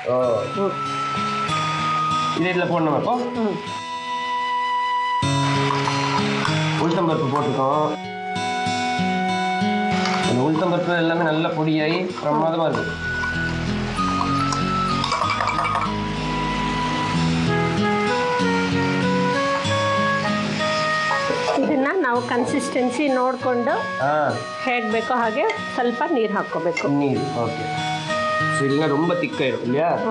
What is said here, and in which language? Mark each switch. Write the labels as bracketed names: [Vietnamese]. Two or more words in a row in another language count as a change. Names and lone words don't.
[Tamil] இதில் போடணும். அப்போ உளுத்தம்பருப்பு போட்டுக்கோம். அந்த உளுத்தம்பருப்பு எல்லாமே நல்லா பொடியாகி பிரமாதமாக இருக்கும். [Kannada] ಇದನ್ನ ನಾವು ಕನ್ಸಿಸ್ಟೆನ್ಸಿ ನೋಡಿಕೊಂಡು ಹೇಗೆ ಬೇಕೋ ಹಾಗೆ ಸ್ವಲ್ಪ ನೀರು ಹಾಕ್ಕೋಬೇಕು. ನೀರು ಓಕೆ. ಸೊ ಇಲ್ಲ [Tamil] ரொம்ப திக்காயிடும் இல்லையா?